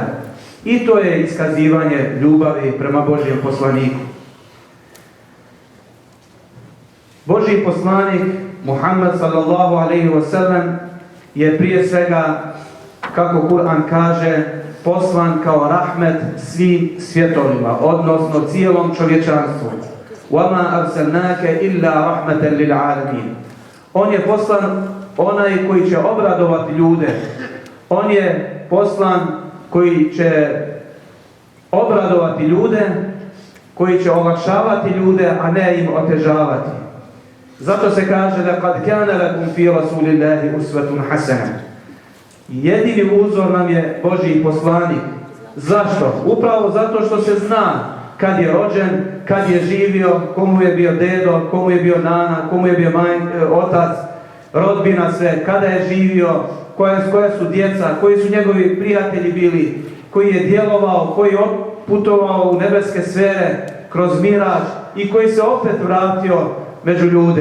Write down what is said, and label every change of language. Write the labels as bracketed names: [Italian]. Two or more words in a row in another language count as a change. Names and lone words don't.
[Bosnian] I to je iskazivanje ljubavi prema Božijem poslaniku. Božji poslanik Muhammed [Arabic] صلى الله عليه وسلم [Bosnian] je prije svega, kako Kur'an kaže, poslan kao rahmet svim svjetovima, odnosno cijelom čovječanstvu. [Arabic] وَمَا أَرْسَلْنَاكَ إِلَّا رَحْمَةً لِلْعَالَمِينَ. [Bosnian] On je poslan onaj koji će obradovati ljude. On je poslan koji će obradovati ljude, koji će olakšavati ljude, a ne im otežavati. Zato se kaže da kad [Arabic] كان لكم في رسول الله أسوة حسنة. [Bosnian] Jedini uzor nam je Božji poslanik. Zašto? Upravo zato što se zna kad je rođen, kad je živio, komu je bio dedo, komu je bio nana, komu je bio otac, rodbina sve, kada je živio, koja su djeca, koji su njegovi prijatelji bili, koji je djelovao, koji je putovao u nebeske sfere kroz miraž i koji se opet vratio među ljude.